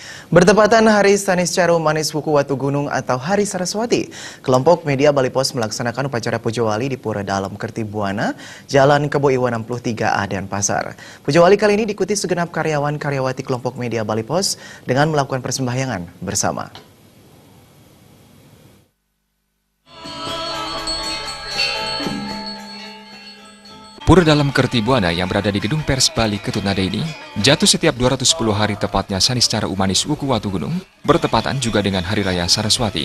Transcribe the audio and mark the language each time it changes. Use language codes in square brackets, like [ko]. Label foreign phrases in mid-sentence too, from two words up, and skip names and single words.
[id] Bertepatan Hari Saniscara Umanis Wuku Watu Gunung atau Hari Saraswati, kelompok media Bali Pos melaksanakan upacara Puja Wali di Pura Dalam Kertibuana, Jalan Kebo Iwa 63A Denpasar. Puja Wali kali ini diikuti segenap karyawan-karyawati kelompok media Bali Pos dengan melakukan persembahyangan bersama. Pura Dalam Kertibuana yang berada di Gedung Pers Bali Ketutnada ini jatuh setiap 210 hari tepatnya Saniscara Umanis Wuku Watu Gunung, bertepatan juga dengan Hari Raya Saraswati.